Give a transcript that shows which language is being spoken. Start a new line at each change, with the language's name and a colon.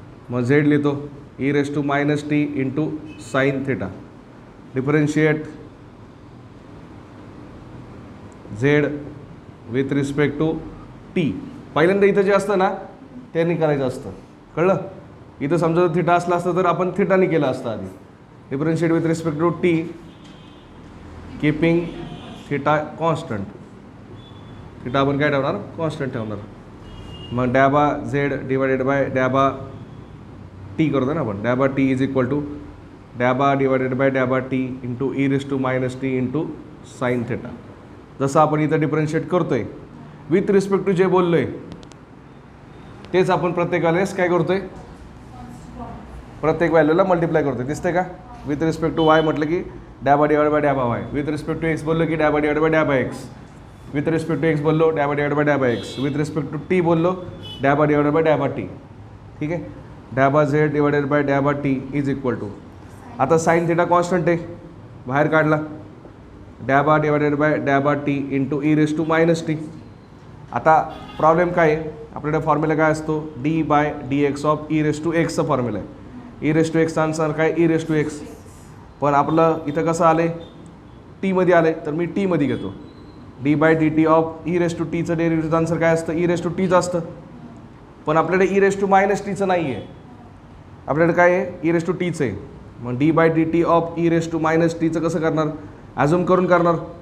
Marathi: मग झेड लिहितो
English: E raise to minus T into sine theta differentiate Z with respect to T.
Marathi: पहिल्यांदा इथं जे असतं ना त्यांनी करायचं असतं कळलं. इथं समजा थिटा असला असतं तर आपण थिटाने केलं असतं आधी.
English: Differentiate with respect to T keeping theta constant.
Marathi: Theta आपण काय ठेवणार कॉन्स्टंट ठेवणार. मग डॅबा झेड डिवायडेड बाय डॅबा टी करतो ना आपण.
English: डॅबा T is equal to डॅबा divided by डॅबा T into E raise to minus T into sine theta.
Marathi: जसं आपण इथं डिफरन्शिएट करतोय विथ रिस्पेक्ट टू जे बोललो आहे तेच आपण प्रत्येक वेळेस काय करतोय प्रत्येक व्हॅल्यूला मल्टिप्लाय करतोय. दिसतंय का. विथ रिस्पेक्ट टू वाय म्हटलं की डॅबा divide bye डॅबा Y. With respect to x बोललो की डॅबा divide bye डॅबा x. With respect to x बोललो डॅबा divide bye डॅबा x. With respect to T बोललो डॅबा डिवायड बाय डॅबा टी. ठीक आहे.
English: डॅबा Z divided by डॅबा T is equal to
Marathi: आता sine theta constant आहे बाहेर काढला
English: डॅबा divided by डॅबा T into E raise to minus T.
Marathi: आता problem काय आहे आपल्याकडे फॉर्म्युला काय असतो D bye D x of E raise to एक्सचा फॉर्म्युला आहे. ई रेस टू एक्सचा आन्सर काय ई रेस टू एक्स. पण आपलं इथं कसं आलं टीमध्ये आलं तर मी टीमध्ये घेतो. D bye D T of E raise to टीचं डेरिव्हेटिव्हचं आन्सर काय असतं ई रेस टू टीचं असतं. पण आपल्याकडे ई रेस टू मायनस टीचं नाही आहे आपल्याकडे काय आहे ई रेस टू टीचं आहे. मग D bye D T of E raise to minus टीचं कसं करणार? ॲझ्युम करून करणार.